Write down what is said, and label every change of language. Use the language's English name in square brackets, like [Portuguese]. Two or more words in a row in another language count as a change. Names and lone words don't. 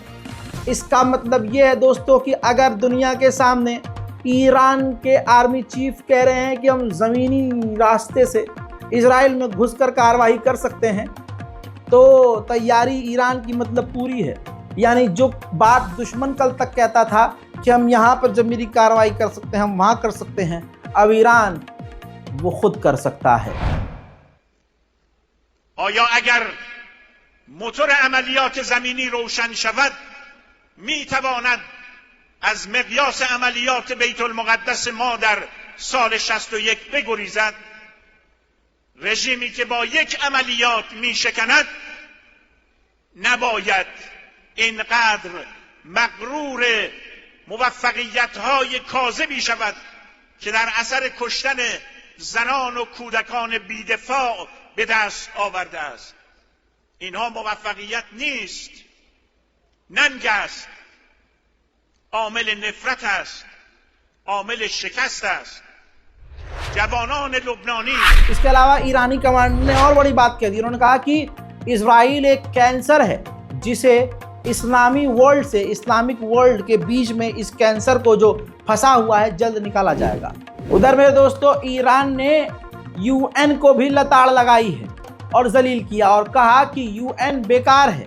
[Hindi] इसका मतलब ये है दोस्तों कि अगर दुनिया के सामने ईरान के [English] army chief [Hindi] कह रहे हैं कि हम ज़मीनी रास्ते से इजराइल में घुसकर कार्रवाई कर सकते हैं, तो तैयारी ईरान की मतलब पूरी है। यानी जो बात दुश्मन कल तक कहता था कि हम यहाँ पर ज़मीनी कार्रवाई कर सकते हैं, हम वहाँ कर सकते हैं, अब ईरान वो खुद कर सकता है। [Persian] آیا اگر موتور عملیات زمینی روشن شود می تواند از مقیاس عملیات بیت المقدس ما در سال 61 بگریزد. رژیمی که با یک عملیات می شکند نباید اینقدر مغرور موفقیت های کاذبی شود که در اثر کشتن زنان و کودکان بی‌دفاع به دست آورده است. اینها موفقیت نیست، ننگ است، عامل نفرت است، عامل شکست است. جوانان لبنانی. [Hindi] इसके अलावा ईरानी कमांडर ने और बड़ी बात कह दी। उन्होंने कहा कि इजराइल एक कैंसर है जिसे इस्लामी वर्ल्ड से, [English] Islamic world [Hindi] के बीच में इस कैंसर को जो फंसा हुआ है जल्द निकाला जाएगा। उधर मेरे दोस्तों, ईरान ने UN को भी लताड़ लगाई है और जलील किया और कहा कि UN बेकार है।